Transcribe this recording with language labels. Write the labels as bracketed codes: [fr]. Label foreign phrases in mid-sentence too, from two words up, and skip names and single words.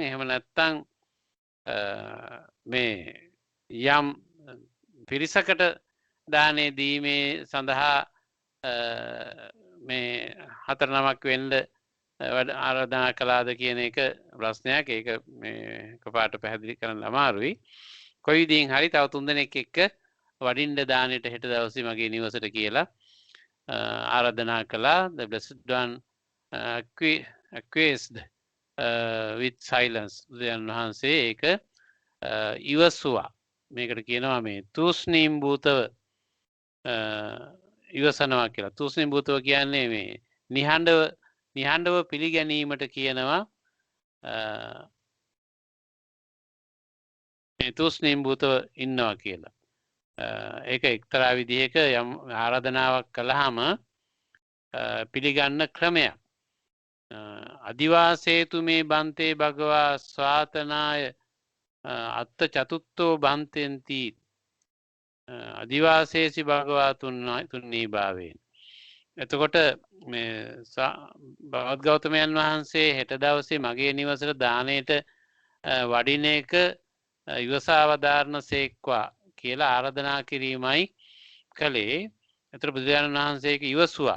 [si] එහෙම නැත්නම් මේ යම් පිරිසකට දානේ දීමේ සඳහා මේ 4 නමක් වෙන්න ආරාධනා කළාද කියන එක ප්‍රශ්නයක්. ඒක මේ කපාට පැහැදිලි කරන්න අමාරුයි. කොයි විදිහින් හරි තව 3 දෙනෙක් එක්ක වඩින්න දානෙට හෙට දවසේ මගේ නිවසට කියලා ආරාධනා කළා. [en] The blessed one acquiesced with silence. [si] බුදුන් වහන්සේ ඒක ඉවසුවා. මේකට කියනවා මේ [sa] තූෂ්ණීම් භූතව [si] ඉවසනවා කියලා. [sa] තූෂ්ණීම් භූතව [si] කියන්නේ මේ නිහඬව පිළිගැනීමට කියනවා මේ [sa] තූෂ්ණීම් භූතව [si] ඉන්නවා කියලා. ඒක එක්තරා විදිහක යම් ආරාධනාවක් කළාම පිළිගන්න ක්‍රමයක්. [pi] අදිවාසේතු මේ බන්තේ භගවා ස්වාතනාය අත්ත චතුත්තෝ බන්තෙන්ති අදිවාසේසි භගවා තුන්නී භාවයෙන්. [si] එතකොට මේ භගවත් ගෞතමයන් වහන්සේ හෙට දවසේ මගේ නිවසට දානයට වඩින එක ඉවසාවදාරණ සේක්වා කියලා ආරාධනා කිරීමයි කළේ. එතකොට බුදුරජාණන් වහන්සේක ඉවසුවා.